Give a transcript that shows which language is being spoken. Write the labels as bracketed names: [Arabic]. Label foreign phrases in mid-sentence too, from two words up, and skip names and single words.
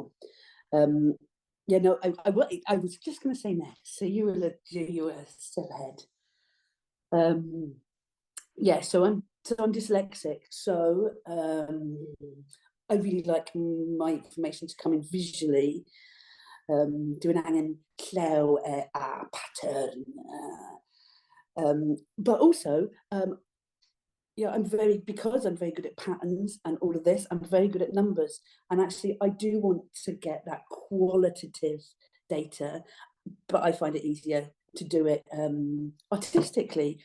[English] Yeah, no, I was just going to say next. So you were still ahead. Yeah, so I'm dyslexic. So I really like my information to come in visually. [Welsh] Dwi'n angen llaw a pattern. [English] But also, yeah, because I'm very good at patterns and all of this, I'm very good at numbers. And actually, I do want to get that qualitative data, but I find it easier to do it artistically.